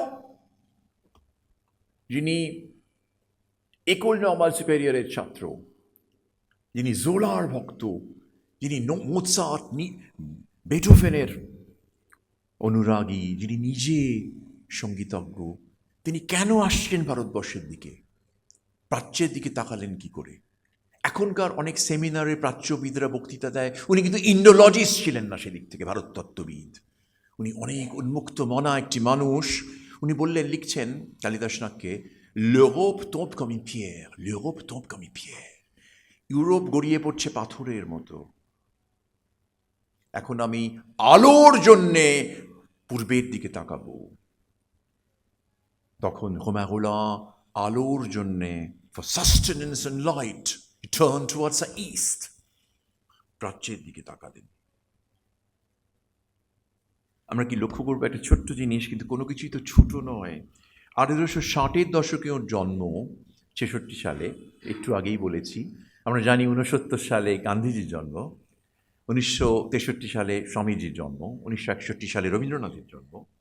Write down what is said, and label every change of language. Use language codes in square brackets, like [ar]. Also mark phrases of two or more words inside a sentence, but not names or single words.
[bn] যিনি এकोल নর্মাল সুপেরিয়রের ছাত্র, যিনি জোলার ভক্ত, যিনি মোৎসার্ট, বেথোভেনের অনুরাগী, যিনি নিজে সঙ্গীতজ্ঞ, তিনি কেন আসছেন ভারতবর্ষের দিকে? প্রাচ্যের দিকে তাকালেন কি করে? এখনকার অনেক সেমিনারে প্রাচ্যবিদরা বক্তৃতা দেয়, উনি কিন্তু ইন্ডোলজিস্ট ছিলেন না সেদিক থেকে, ভারততত্ত্ববিদ। উনি অনেক উন্মুক্ত মনা একটি মানুষ। উনি বললেন, লিখছেন কালিদাস নাগকে, [fr] l'Europe tombe comme une pierre, l'Europe tombe comme une pierre, [bn] ইউরোপ গড়িয়ে পড়ছে পাথরের মতো। এখন আমি আলোর জন্যে পূর্বের দিকে তাকাবো। তখন রোমাin রোল্যান্ড আলোর জন্যে, [en] for sustenance and light, he turned towards the east, [bn] প্রাচ্যের দিকে তাকালেন। আমরা কি লক্ষ্য করবো একটা ছোট্ট জিনিস, কিন্তু কোনো কিছুই তো ছোট নয়। 1860-এর দশকে ওর জন্ম, 66 সালে, একটু আগেই বলেছি। আমরা জানি 69 সালে গান্ধীজির জন্ম, 1963 সালে স্বামীজির জন্ম, 1961 সালে রবীন্দ্রনাথের জন্ম।